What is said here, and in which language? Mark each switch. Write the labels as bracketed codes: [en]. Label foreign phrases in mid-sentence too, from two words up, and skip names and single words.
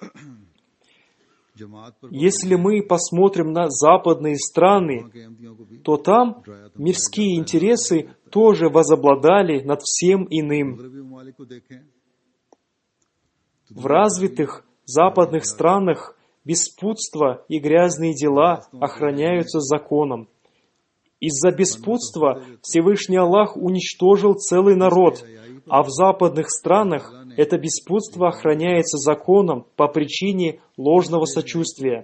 [ur] جماعت پر [ru] Если мы посмотрим на западные страны, [ur] کے احمدیوں کو بھی [ru] то там мирские интересы тоже возобладали над всем иным. [ur] مغربی ممالک کو دیکھیں [ru] В развитых западных странах беспутство и грязные дела охраняются законом. Из-за беспутства Всевышний Аллах уничтожил целый народ, а в западных странах это беспутство охраняется законом по причине ложного сочувствия.